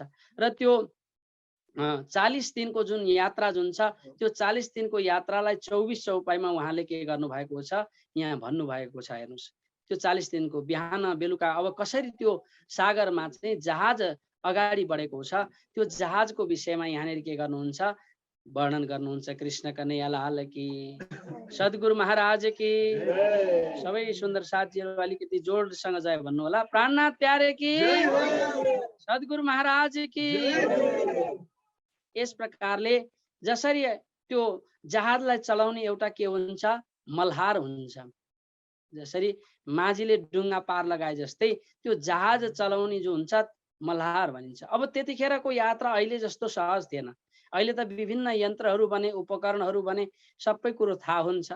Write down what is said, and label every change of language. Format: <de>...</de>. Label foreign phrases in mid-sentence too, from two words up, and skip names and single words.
<ne>र त्यो 40 दिनको जुन यात्रा जुन छ, त्यो 40 दिनको यात्रालाई 24 चौपाईमा उहाँले के गर्नुभएको छ यहाँ भन्नुभएको छ। हेर्नुहोस्, त्यो 40 दिनको बिहान बेलुका अब कसरी त्यो सागरमा चाहिँ जहाज अगाडि बढेको छ, त्यो जहाजको विषयमा यहाँनिर के गर्नुहुन्छ वर्णन गर्नुहुन्छ।</ne> <hi>कृष्ण कन्हैया लाल की, सद्गुरु महाराज की,</hi> <ne>सबै सुन्दर साथीहरू अलिकति जोडसँग जय भन्नु होला।</ne> <hi>प्राणनाथ प्यारे की, सद्गुरु महाराज की।</hi> <ne>यस प्रकारले जसरी त्यो जहाजलाई चलाउने एउटा के हुन्छ मल्हार हुन्छ, जसरी माझीले डुङ्गा पार लगाए जस्तै त्यो जहाज चलाउने जो हुन्छ मल्हार भनिन्छ। अब त्यतिखेरको यात्रा अहिले जस्तो सहज थिएन। अहिले त विभिन्न यन्त्रहरू बने, उपकरणहरू बने, सबै कुरो थाहा हुन्छ।</ne>